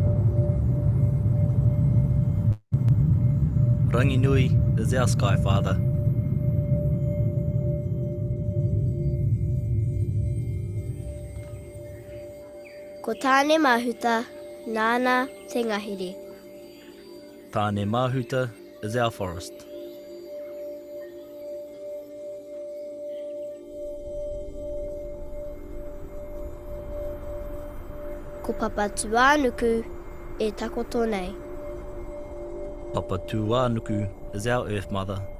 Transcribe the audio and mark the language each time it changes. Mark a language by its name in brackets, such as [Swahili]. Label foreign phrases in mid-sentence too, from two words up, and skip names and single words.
[English] Rangi Nui is our Sky Father. [Māori] Ko tāne mahuta, nāna te ngahiri. [English] Tāne Mahuta is our forest. [Māori] Ko Papa Tuanuku e takoto nei. [English] Papa Tuanuku is our Earth Mother.